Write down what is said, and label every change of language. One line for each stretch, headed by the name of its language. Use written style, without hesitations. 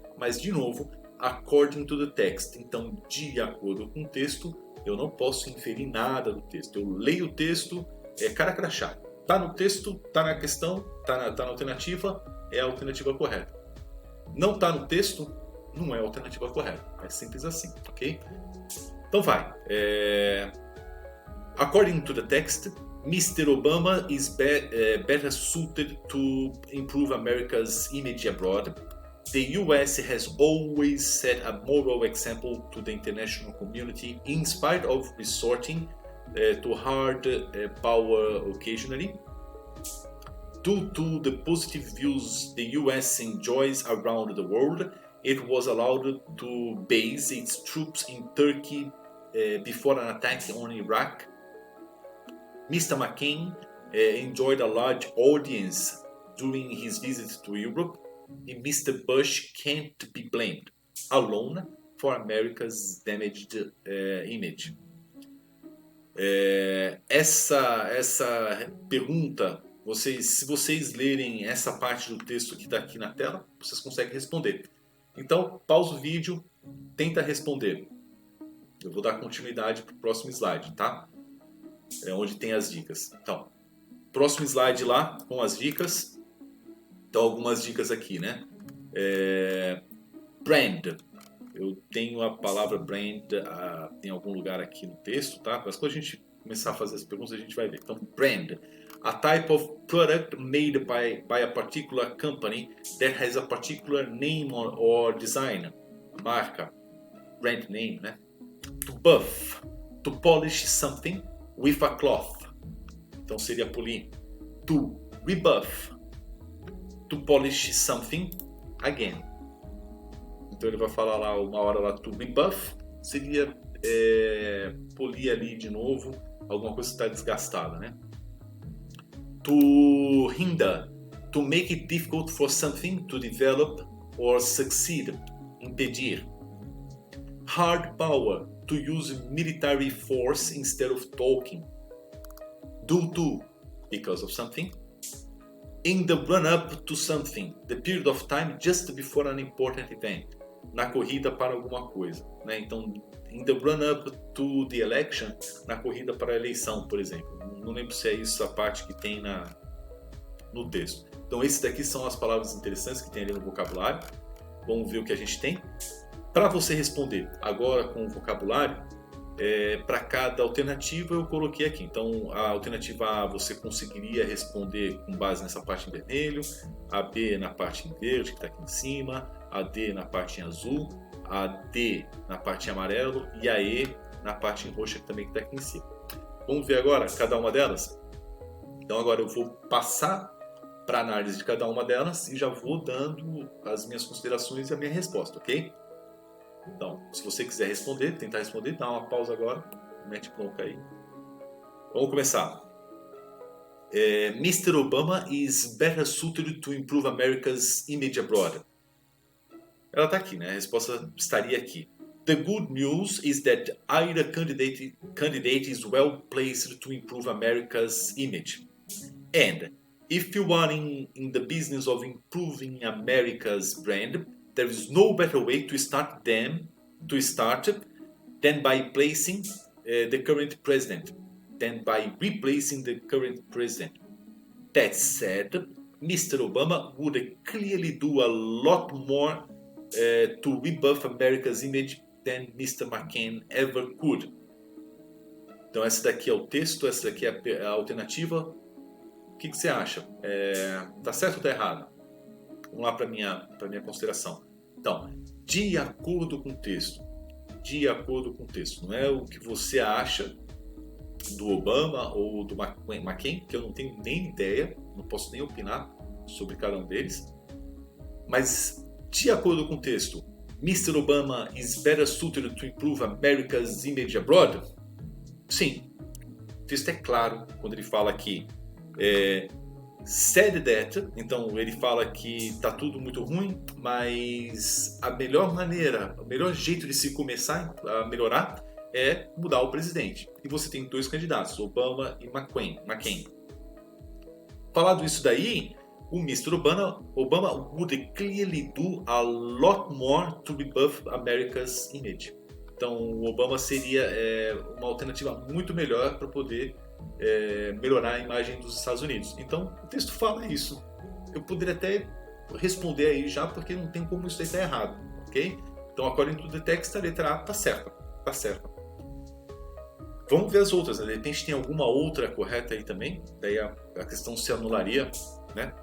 Portuguese: Mas, de novo,
English: according to the text.
Portuguese: Então, de acordo com o texto, eu não posso inferir nada do texto. Eu leio o texto, cara crachá. Tá no texto, tá na questão, tá na alternativa, é a alternativa correta. Não tá no texto, não é a alternativa correta. É simples assim, ok? Então vai.
English: According to the text, Mr. Obama is better suited to improve America's image abroad. The US has always set a moral example to the international community in spite of resorting to hard power occasionally. Due to the positive views the US enjoys around the world, it was allowed to base its troops in Turkey before an attack on Iraq. Mr. McCain enjoyed a large audience during his visit to Europe, and Mr. Bush can't be blamed alone for America's damaged image.
Portuguese: Essa pergunta, se vocês lerem essa parte do texto que está aqui na tela, vocês conseguem responder. Então, pausa o vídeo, tenta responder. Eu vou dar continuidade para o próximo slide, tá? onde tem as dicas. Então, próximo slide lá com as dicas. Então, algumas dicas aqui, né? Brand. Eu tenho a palavra brand em algum lugar aqui no texto, tá? Mas quando a gente começar a fazer as perguntas, a gente vai ver. Então, brand.
English: A type of product made by a particular company that has a particular name or design. Marca. Brand name, né? To buff. To polish something with a cloth.
Portuguese: Então seria polir.
English: To rebuff. To polish something again.
Portuguese: Então ele vai falar lá uma hora lá to rebuff. Seria polir ali de novo alguma coisa que está desgastada, né?
English: To hinder. To make it difficult for something to develop or succeed. Impedir. Hard power. To use military force instead of talking. Due to, because of something. In the run-up to something, the period of time just before an important event.
Portuguese: Na corrida para alguma coisa, né? Então,
English: in the run-up to the election,
Portuguese: na corrida para a eleição, por exemplo. Não lembro se é isso a parte que tem no texto. Então, esses daqui são as palavras interessantes que tem ali no vocabulário. Vamos ver o que a gente tem. Para você responder agora com o vocabulário, para cada alternativa eu coloquei aqui. Então, a alternativa A você conseguiria responder com base nessa parte em vermelho, a B na parte em verde, que está aqui em cima, a D na parte em azul, a D na parte em amarelo e a E na parte em roxa, que também está aqui em cima. Vamos ver agora cada uma delas? Então, agora eu vou passar para a análise de cada uma delas e já vou dando as minhas considerações e a minha resposta, ok? Então, se você quiser responder, tentar responder, dá uma pausa agora, mete bronca aí. Vamos começar. Mr.
English: Obama is better suited to improve America's image abroad.
Portuguese: Ela está aqui, né? A resposta estaria aqui.
English: The good news is that either candidate is well placed to improve America's image. And if you are in the business of improving America's brand, there is no better way to start than by replacing the current president. That said, Mr. Obama would clearly do a lot more to rebuff America's image than Mr. McCain ever could.
Portuguese: Então esse daqui é o texto, essa daqui é a alternativa. O que você acha? Tá certo ou tá errado? Vamos lá para minha consideração. Então, de acordo com o texto. De acordo com o texto. Não é o que você acha do Obama ou do McCain, que eu não tenho nem ideia, não posso nem opinar sobre cada um deles. Mas, de acordo com o texto, Mr.
English: Obama is better suited to improve America's image abroad?
Portuguese: Sim. O texto é claro quando ele fala que
English: said that,
Portuguese: então ele fala que está tudo muito ruim, mas a melhor maneira, o melhor jeito de se começar a melhorar é mudar o presidente. E você tem dois candidatos, Obama e McCain. Falado isso daí, o Mr.
English: Obama would clearly do a lot more to rebuff America's image.
Portuguese: Então o Obama seria uma alternativa muito melhor para poder melhorar a imagem dos Estados Unidos. Então o texto fala isso. Eu poderia até responder aí já, porque não tem como isso aí estar errado, ok? Então
English: according to the text,
Portuguese: a letra A está certa. Tá certa. Vamos ver as outras, né? De repente tem alguma outra correta aí também, daí a questão se anularia, né?